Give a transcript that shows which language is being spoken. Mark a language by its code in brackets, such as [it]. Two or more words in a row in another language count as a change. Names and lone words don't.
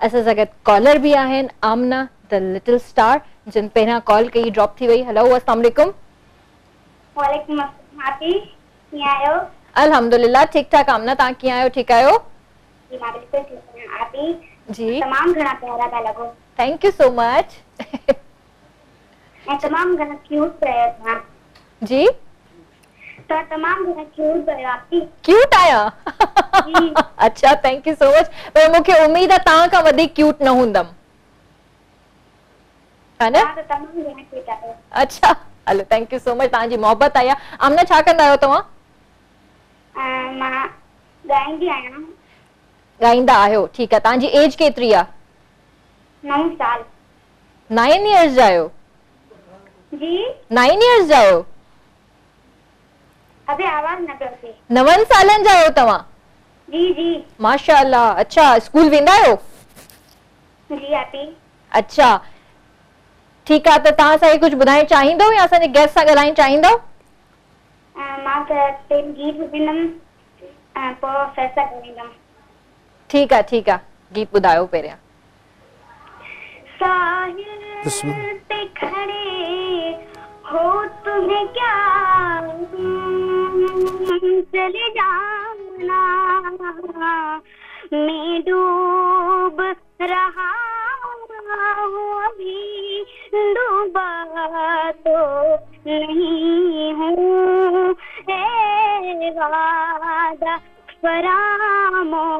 [sd] असां सां गॾु कॉलर बि आहिनि, आमना द लिटिल स्टार, जिन पहिरियां कॉल कई ड्रॉप थी वई। [ar] हेलो, السلام عليكم. وعليكم السلام. [sd] आपी कीअं आहियो? अल्हम्दुलिल्लाह ठीकु ठाक। आमना, तव्हां कीअं आहियो? ठीकु आहियो? जी मां बिल्कुलु ठीकु आहियां। आपी जी तमामु घणा प्यारा पिया लॻो। [en] thank you so much. [sd] ऐं तमामु घणा क्यूट पिया था। जी तो तमाम घणा क्यूट आयो आपी। क्यूट आया जी। अच्छा [en] thank you so much. [sd] पर मूंखे उम्मीद आहे तव्हां खां वधीक क्यूट न हूंदमि है न? तो तमाम घणा क्यूट आयो। अच्छा हलो [en] thank you so much [sd] तव्हांजी मोहबत आया। आमना छा कंदा आहियो तव्हां? मां गाईंदी आहियां। ॻाईंदा आहियो ठीकु आहे। तव्हांजी एज केतिरी आहे? 9 साल। 9 इयर्स जा आहियो? जी 9 इयर्स जा आहियो? अबे आवाज न पियो अचे। 9 सालनि जा आहियो तव्हां? जी जी माशाअल्लाह। अच्छा स्कूल वेंदा आहियो? जी आपी। अच्छा ठीकु आहे। त तव्हां असांखे कुझु ॿुधाइण चाहींदव या असांजे गेस्ट सां ॻाल्हाइण चाहींदव? मां त टेन गीत ॿुधंदमि पोइ फैसला करींदमि। ठीकु आहे गीत ॿुधायो पहिरियां। [ur] ساحل پہ کھڑے ہو تمہیں کیا چلے جانا میں ڈوب رہا ہوں ابھی ڈوبا تو نہیں ہوں اے وعدہ فراموش